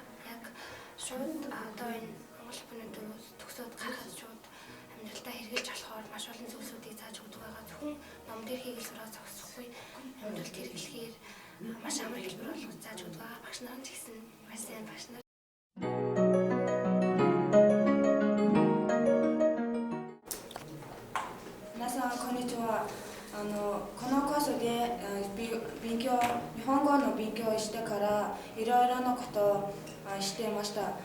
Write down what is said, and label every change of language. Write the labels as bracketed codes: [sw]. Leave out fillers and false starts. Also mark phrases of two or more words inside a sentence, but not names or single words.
[mn] Яг шууд одоо энэ Монгол Японы төвөөс төгсөөд гарахад шууд амьдралтаа хэрэгжиж болохоор маш олон зүйлсүүдийг зааж өгдөг байгаа. Зөвхөн ном дээр хийгээл сураад зогсохгүй амьдралд хэрэглэхээр маш амар хэлбэр болгож зааж өгдөг байгаа. Багш нар ч гэсэн маш сайн багш нар. [ja] このコースで日本語の勉強をしてからいろいろなことをしていました。